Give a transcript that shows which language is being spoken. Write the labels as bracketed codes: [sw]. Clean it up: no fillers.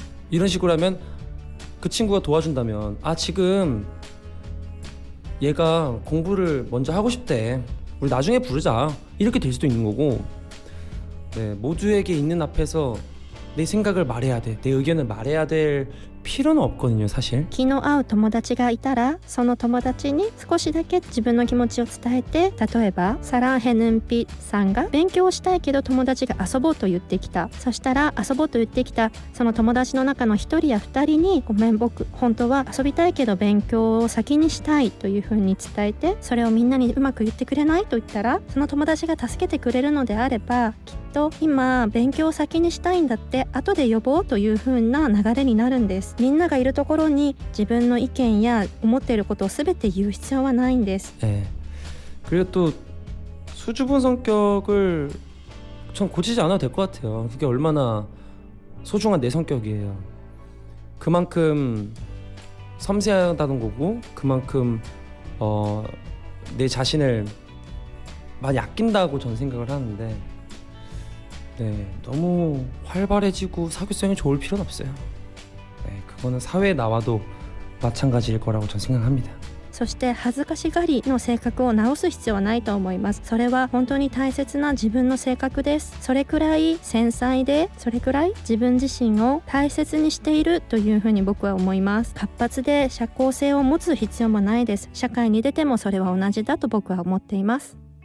[ko] 이런 식으로 하면 그 친구가 도와준다면 지금 얘가 공부를 먼저 하고 싶대. 우리 나중에 부르자. 이렇게 될 수도 있는 거고, 네, 모두에게 있는 앞에서 내 생각을 말해야 돼, 내 의견을 말해야 될 필요는 없거든요, 사실. [ja] 気の合う友達がいたらその友達に少しだけ自分の気持ちを伝えて、例えばサランヘヌンピさんが勉強をしたいけど友達が遊ぼうと言ってきた。そしたら遊ぼうと言ってきたその友達の中の一人や二人に、ごめん僕本当は遊びたいけど勉強を先にしたいというふうに伝えて、それをみんなにうまく言ってくれないと言ったら、その友達が助けてくれるのであれば、きっと今勉強を先にしたいんだって後で呼ぼうという風な流れになるんです。みんながいるところに自分の意見や思っていることを全て言う必要はないんです。 [ko] 예. 그리고 또 수줍은 성격을 전 고치지 않아도 될 것 같아요. 그게 얼마나 소중한 내 성격이에요. 그만큼 섬세하다는 거고, 그만큼 내 자신을 많이 아낀다고 저는 생각을 하는데, 네, 너무 활발해지고 사교성이 좋을 필요는 없어요. 네, 그거는 사회에 나와도 마찬가지일 거라고 저는 생각합니다. [ja] そして恥ずかしがりの性格を直す必要はないと思います。それは本当に大切な自分の性格です。それくらい繊細で、それくらい自分自身を大切にしているというふうに僕は思います。活発で社交性を持つ必要もないです。社会に出てもそれは同じだと僕は思っています。